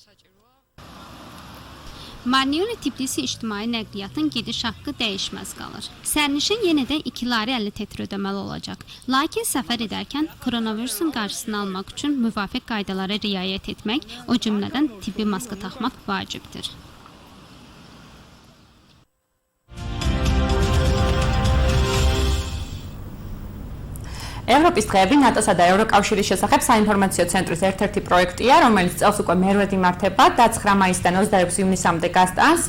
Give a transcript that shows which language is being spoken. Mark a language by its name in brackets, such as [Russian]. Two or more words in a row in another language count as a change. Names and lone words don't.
[Azerbaijani] Marnეული Tbilisi ictimai nəqliyyatın gediş haqqı dəyişməz qalır. Sərnişin yenə də 2 lari 50 tetr ödəməli olacaq. Lakin səfər edərkən koronavirusun qarşısını almaq üçün müvafiq qaydalara riayət etmək, o cümlədən tibbi maska taxmaq vacibdir. [Georgian] ევროპის დღეები ნატოსა და ევროკავშირის შესახებ საინფორმაციო ცენტრის ერთ-ერთი პროექტია, რომელიც წელს უკვე მერვედ იმართება და 9 მაისიდან 26 ივნისამდე გასტანს.